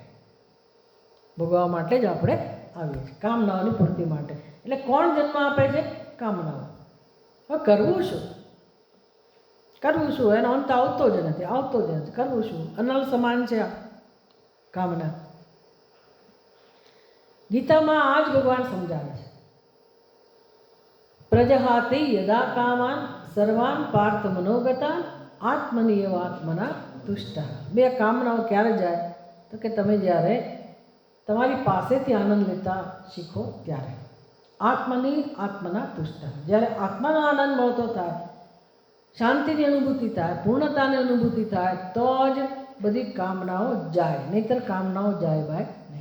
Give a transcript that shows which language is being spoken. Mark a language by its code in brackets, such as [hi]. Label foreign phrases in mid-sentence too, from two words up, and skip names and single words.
[gu] ભોગવવા માટે જ આપણે આવીએ છીએ, કામનાઓની પૂર્તિ માટે. એટલે કોણ જન્મ આપે છે? કામનાઓ. હવે કરવું શું? કરવું શું? એનો અંત આવતો જ નથી, આવતો જ નથી. કરવું શું? અનલ સમાન છે આ કામના. ગીતામાં આ જ ભગવાન સમજાવે છે. [sa] પ્રજહાતિ યદા કામાન સર્વાન પાર્થ મનોગતા આત્મનિયવ આત્મના તુષ્ટ. [gu] બે કામનાઓ ક્યારે જાય? તો કે તમે જ્યારે તમારી પાસેથી આનંદ લેતા શીખો ત્યારે. [sa] આત્મની આત્મના તુષ્ટ. [gu] જ્યારે આત્માનો આનંદ મળતો થાય, શાંતિની અનુભૂતિ થાય, પૂર્ણતાની અનુભૂતિ થાય, તો જ બધી કામનાઓ જાય, નહીંતર કામનાઓ જાય બાય નહીં.